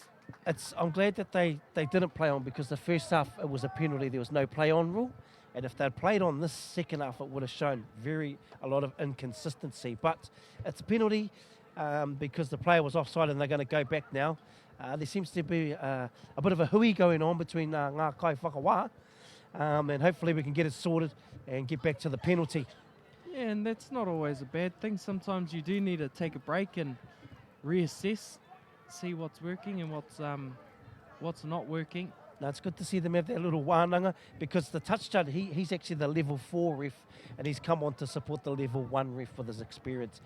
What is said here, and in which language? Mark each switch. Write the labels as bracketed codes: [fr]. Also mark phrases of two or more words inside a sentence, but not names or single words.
[en] I'm glad that they didn't play on, because the first half it was a penalty. There was no play on rule. And if they'd played on this second half, it would have shown a lot of inconsistency. But it's a penalty because the player was offside, and they're going to go back now. There seems to be a bit of a hui going on between [mi] ngā kai whakawā, [en] and hopefully we can get it sorted and get back to the penalty. Yeah, and that's not always a bad thing. Sometimes you do need to take a break and reassess, see what's working and what's not working. Now, it's good to see them have that little wānanga, because the touch judge, he's actually the level 4 ref, and he's come on to support the level 1 ref with his experience.